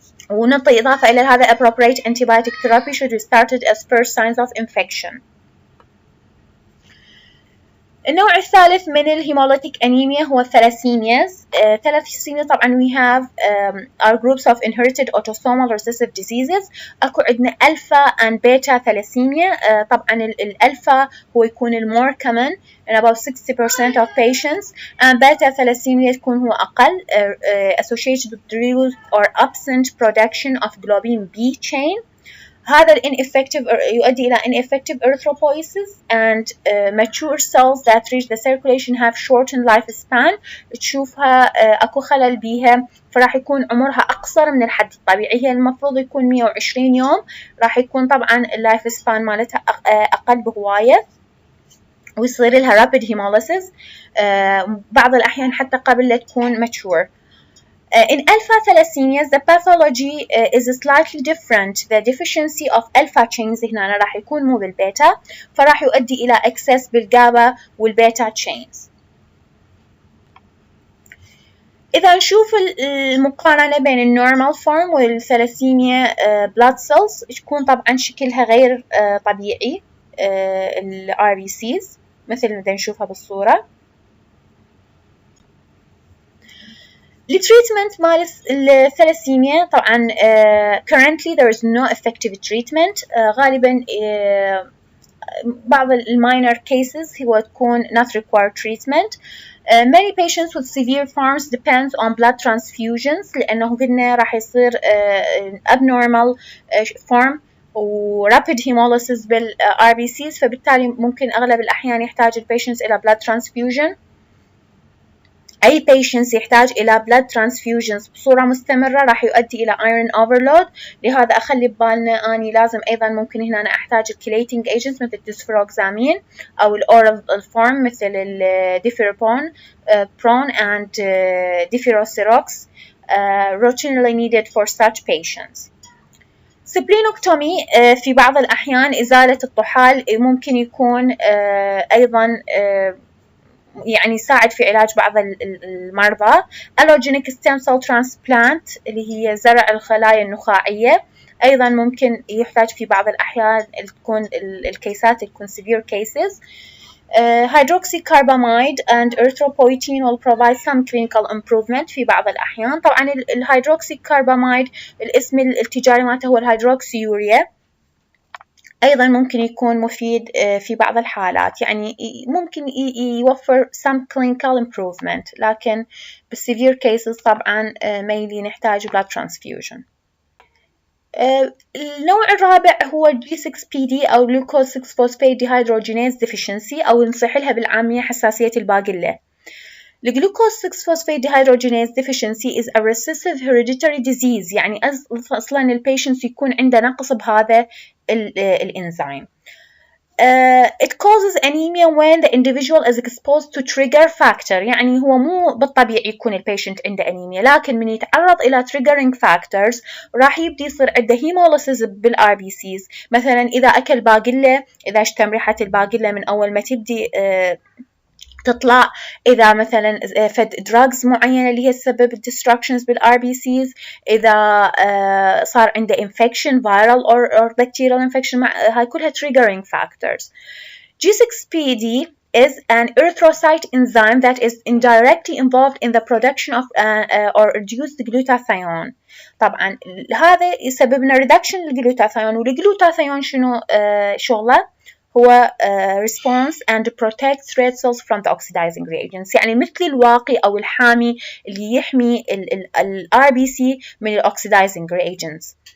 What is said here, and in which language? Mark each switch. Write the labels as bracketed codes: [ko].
[ar] ونعطي إضافة إلى هذا [en] appropriate antibiotic therapy should be started as first signs of infection. [ar] النوع الثالث من الهيموليتيك أنيميا هو الثلاسيمياز. ثلاسيميا طبعا [en] we have our groups of inherited autosomal recessive diseases. [ar] أكو عندنا ألفا [en] and beta thalassemia. [ar] طبعا الألفا هو يكون [en] more common in about 60% of patients and beta thalassemia [ar] يكون هو أقل [en] associated with reduced or absent production of globin B chain. هذا ineffective [ar] يؤدي إلى [en] ineffective erythropoiesis and mature cells that reach the circulation have shortened lifespan. [ar] تشوفها أكو خلل بيها، فراح يكون عمرها أقصر من الحد الطبيعي. هي المفروض يكون 120 يوم، راح يكون طبعا اللايف سبان مالتها أقل بهواية ويصير لها [en] rapid hemolysis [ar] بعض الأحيان حتى قبل لا تكون mature. [en] In alpha thalassemias, the pathology is slightly different. The deficiency of alpha chains [ar] هنا راح يكون مو بالبيتا، فراح يؤدي إلى excess بالجابا والبيتا chains. إذا نشوف المقارنة بين النورمال فورم والثلاسيميا blood cells يكون طبعا شكلها غير طبيعي. ال RBCs مثل ما نشوفها بالصورة. التريتمنت مال الثلاسيميا طبعا [en] currently there is no effective treatment. [ar] غالبا بعض minor cases هو تكون not required treatment. [en] Many patients with severe forms depends on blood transfusions [ar] لأنه قلنا راح يصير [en] abnormal form و rapid hemolysis بال RBCs، [ar] فبالتالي ممكن أغلب الأحيان يحتاج البيشنتس إلى [en] blood transfusion. [ar] أي patients يحتاج إلى [en] blood transfusions [ar] بصورة مستمرة راح يؤدي إلى [en] iron overload. [ar] لهذا أخلي ببالنا أني لازم أيضا ممكن هنا أنا أحتاج [en] chelating agents [ar] مثل الديسفروكسامين أو الأورال form مثل الديفيربون [en] prone and deferocerox routinely needed for such patients. [ar] سبلينوكتومي في بعض الأحيان إزالة الطحال ممكن يكون أيضا يعني يساعد في علاج بعض المرضى. [en] Allogenic stem cell transplant [ar] اللي هي زرع الخلايا النخاعية أيضا ممكن يحتاج في بعض الأحيان تكون الكيسات تكون [en] severe cases. Hydroxycarbamide and erythropoietin will provide some clinical improvement [ar] في بعض الأحيان. طبعا الهيدروكسيكارباميد الاسم التجاري مالته هو الهيدروكسيوريا، أيضا ممكن يكون مفيد في بعض الحالات، يعني ممكن يوفر [en] some clinical improvement، [ar] لكن بالsevere cases طبعا mainly نحتاج blood transfusion. النوع الرابع هو G6PD أو [en] glucose 6-phosphate dehydrogenase deficiency [ar] أو نصح لها بالعامية حساسية الباقلة. [en] The glucose 6-phosphate dehydrogenase deficiency is a recessive hereditary disease، [ar] يعني أصلا البيشنت يكون عنده نقص بهذا الإنزيم. [en] It causes anemia when the individual is exposed to trigger factor، [ar] يعني هو مو بالطبيعي يكون البيشنت عنده أنيميا، لكن من يتعرض إلى [en] triggering factors [ar] راح يبدي يصير عنده hemolysis بالRBCs. مثلا إذا أكل باقلة، إذا اشتم ريحة الباقلة من أول ما تبدي تطلع، إذا مثلا فد drugs معينة اللي هي تسبب destructions بالRBCs، إذا صار عنده infection [en] viral or bacterial infection، [ar] هاي كلها [en] triggering factors. G6PD is an erythrocyte enzyme that is indirectly involved in the production of or reduced glutathione. [ar] طبعا هذا يسبب لنا reduction للجلوتاثيون، والجلوتاثيون شنو شغله؟ هو [en] response and protects red cells from the oxidizing reagents، [ar] يعني مثل الواقي أو الحامي اللي يحمي ال RBC من ال [en] oxidizing reagents.